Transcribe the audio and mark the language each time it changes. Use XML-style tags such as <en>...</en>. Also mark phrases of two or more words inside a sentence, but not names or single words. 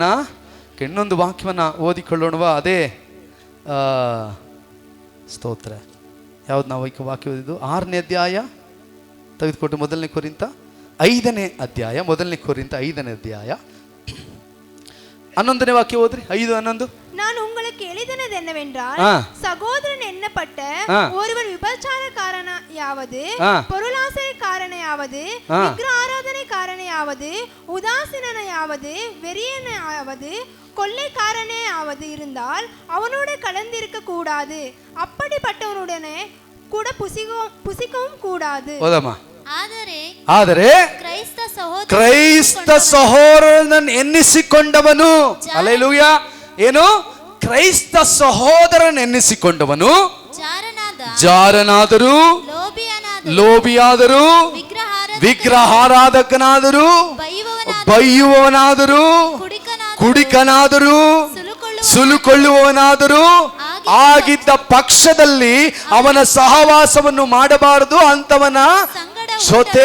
<kn>ಇನ್ನೊಂದು ವಾಕ್ಯವನ್ನ ಓದಿಕೊಳ್ಳೋಣವಾ? ಅದೇ ಸ್ತೋತ್ರ. ಯಾವ್ದು ನಾವು ವಾಕ್ಯ ಓದಿದ್ದು? 6ನೇ ಅಧ್ಯಾಯ ತೆಗೆದುಕೊಟ್ಟು 1 ಕೊರಿಂಥ 5ನೇ ಅಧ್ಯಾಯ. 1 ಕೊರಿಂಥ 5ನೇ ಅಧ್ಯಾಯ 11ನೇ ವಾಕ್ಯ ಓದ್ರಿ. 5:11.</kn> <ta>நான் உங்களுக்கு எழுதினது என்னவென்றால், ஆ. சகோதரன் எண்ணப்பட்ட ஆ. ஒருவர் விபச்சாரக்காரனையாவது, ஆ. பொருளாசைக்காரனையாவது, ஆ. விக்கிர ஆராதனைக்காரனையாவது, உதாசீனனையாவது, வெறியனையாவது, கொள்ளைக்காரனையாவது இருந்தால் அவனோட கலந்திருக்க கூடாது. அப்படிப்பட்டவனுடனே கூட புசிக்கவும் கூடாது.</ta> <kn>ಆದರೆ ಕ್ರೈಸ್ತ ಸಹೋದರನನ್ನು ಎನ್ನಿಸಿಕೊಂಡವನು, ಹಲ್ಲೆಲೂಯ, ಏನು? ಕ್ರೈಸ್ತ ಸಹೋದರನ ಎನ್ನಿಸಿಕೊಂಡವನು ಜಾರನಾದರೂ, ಲೋಭಿಯಾದರೂ, ವಿಗ್ರಹಾರಾಧಕನಾದರೂ, ಬೈಯುವವನಾದರೂ, ಕುಡಿಕನಾದರೂ, ಸುಲುಕೊಳ್ಳುವವನಾದರೂ ಆಗಿದ್ದ ಪಕ್ಷದಲ್ಲಿ ಅವನ ಸಹವಾಸವನ್ನು ಮಾಡಬಾರದು, ಅಂತವನ ಜೊತೆ</kn>